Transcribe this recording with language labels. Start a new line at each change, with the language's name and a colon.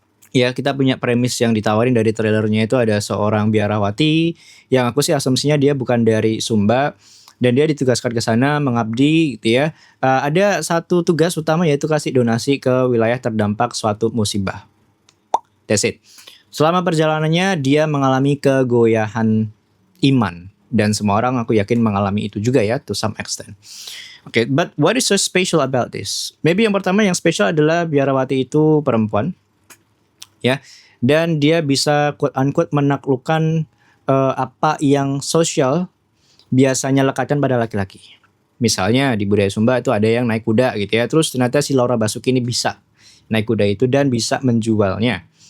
Indonesian: Ya, kita punya premis yang ditawarin dari trailernya, itu ada seorang biarawati yang aku sih asumsinya dia bukan dari Sumba, dan dia ditugaskan ke sana mengabdi gitu ya. Ada satu tugas utama, yaitu kasih donasi ke wilayah terdampak suatu musibah.
English: That's it.
Indonesian: Selama perjalanannya dia mengalami kegoyahan iman, dan semua orang aku yakin mengalami itu juga ya,
English: to some extent. Okay, but what is so special about this?
Indonesian: Maybe yang pertama yang special adalah biarawati itu perempuan. Ya, dan dia bisa quote unquote menaklukkan apa yang sosial biasanya lekatkan pada laki-laki. Misalnya di budaya Sumba itu ada yang naik kuda gitu ya. Terus ternyata si Laura Basuki ini bisa naik kuda itu dan bisa menjualnya.